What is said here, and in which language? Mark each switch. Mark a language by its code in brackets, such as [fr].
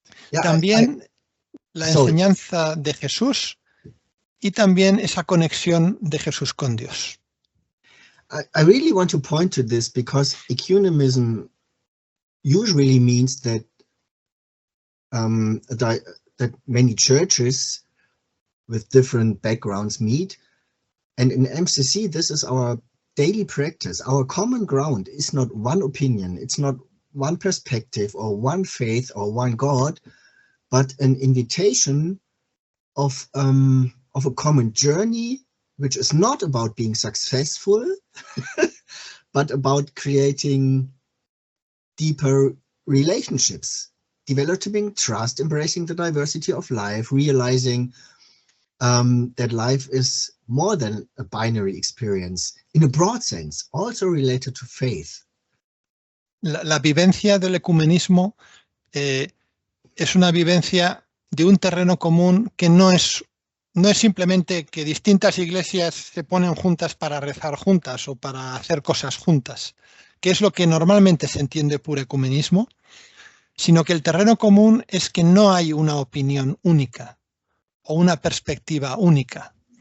[es] Yeah, también la enseñanza de Jesús y también esa conexión de Jesús con Dios. [en] I really want to point to this, because ecumenism usually means that that many churches with different backgrounds meet, and in MCC this is our daily practice. Our common ground is not one opinion, it's not one perspective or one faith or one God, but an invitation of a common journey, which is not about being successful, but about creating deeper relationships, developing trust, embracing the diversity of life, realizing that life is more than a binary experience, in a broad sense, also related to faith. [es] La vivencia del ecumenismo es una vivencia de un terreno común que no es simplemente que distintas iglesias se ponen juntas para rezar juntas o para hacer cosas juntas, que es lo que normalmente se entiende por ecumenismo, sino que el terreno común es que no hay una opinión única o una perspectiva única,